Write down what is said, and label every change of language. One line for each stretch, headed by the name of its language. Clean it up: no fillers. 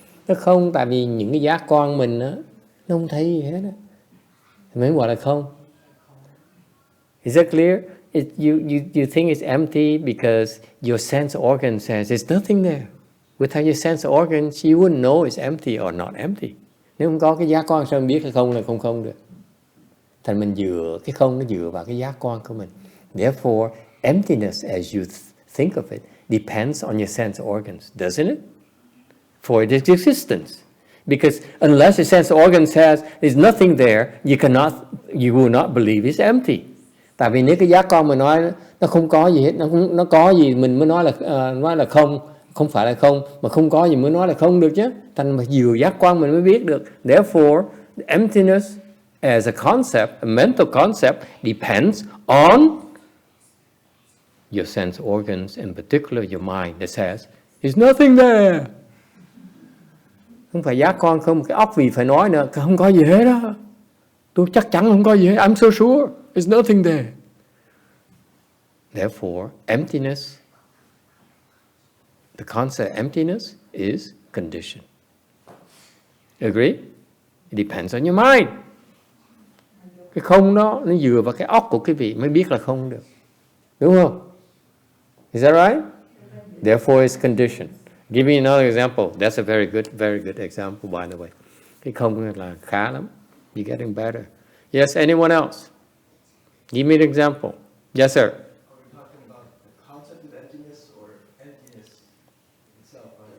Vietnamese: Nó không, tại vì những cái giác quan mình đó, nó không thấy gì hết á, mới gọi là không.
English: Is that clear? you think it's empty because your sense organ says there's nothing there. Without your sense organs, you wouldn't know it's empty or not empty.
Vietnamese: Nếu không có cái giác quan sao mình biết là không không được. Thành mình dựa, cái không nó dựa vào cái giác quan của mình.
English: Therefore, emptiness as you think of it depends on your sense organs, doesn't it? For its existence. Because unless your sense organ says there's nothing there, you will not believe it's empty.
Vietnamese: Tại vì nếu cái giác quan mà nói nó không có gì hết, nó có gì mình mới nói là không phải là không, mà không có gì mới nói là không được chứ. Thành mà nhiều giác quan mình mới biết được.
English: Therefore, emptiness as a concept, a mental concept, depends on your sense organs, in particular your mind that says, there's nothing there.
Vietnamese: Không phải giác quan không, cái óc vì phải nói nữa, không có gì hết đó. Tôi chắc chắn không có gì hết,
English: I'm so sure, there's nothing there. Therefore, emptiness, the concept emptiness is conditioned. Agree? It depends on your mind.
Vietnamese: Cái không đó, nó dựa vào cái óc của quý vị mới biết là không được. Đúng không?
English: Is that right? Therefore, it's conditioned. Give me another example. That's a very good example, by the way.
Vietnamese: Cái không là khá lắm.
English: You're getting better. Yes, anyone else? Give me an example. Yes, sir. Are we talking about the concept of emptiness or emptiness itself?